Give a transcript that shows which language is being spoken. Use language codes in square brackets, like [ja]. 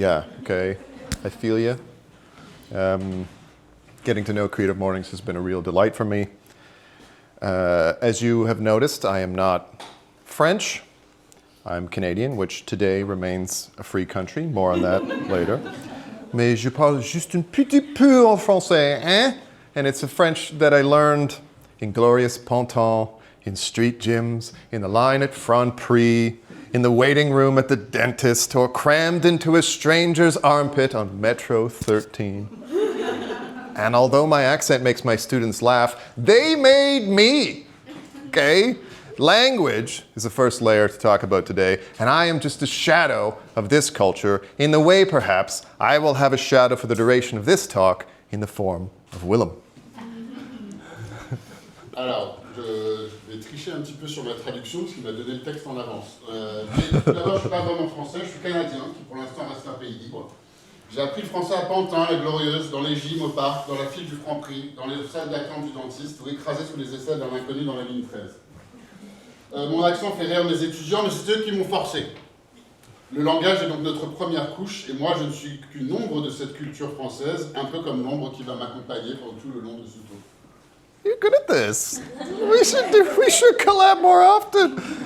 [en] Yeah, okay, I feel you. Getting to know Creative Mornings has been a real delight for me. As you have noticed, I am not French. I'm Canadian, which today remains a free country. More on that later. [fr] Mais je parle juste un petit peu en français, hein? [en] And it's a French that I learned in glorious ponton, in street gyms, in the line at Franprix, in the waiting room at the dentist, or crammed into a stranger's armpit on Metro 13. And although my accent makes my students laugh, they made me, okay? Language is the first layer to talk about today, and I am just a shadow of this culture in the way, perhaps, I will have a shadow for the duration of this talk in the form of Willem. [fr] Alors, je vais tricher un petit peu sur ma traduction, parce qu'il m'a donné le texte en avance. Mais tout d'abord, je ne suis pas vraiment français, je suis canadien, qui pour l'instant reste un pays libre. J'ai appris le français à Pantin, la Glorieuse, dans les gyms au parc, dans la file du Franprix, dans les salles d'attente du dentiste, ou écrasé sous les aisselles d'un inconnu dans la ligne 13. Mon accent fait rire mes étudiants, mais c'est eux qui m'ont forcé. Le langage est donc notre première couche, et moi je ne suis qu'une ombre de cette culture française, un peu comme l'ombre qui va m'accompagner pendant tout le long de ce tour. [en] You're good at this. We should collab more often.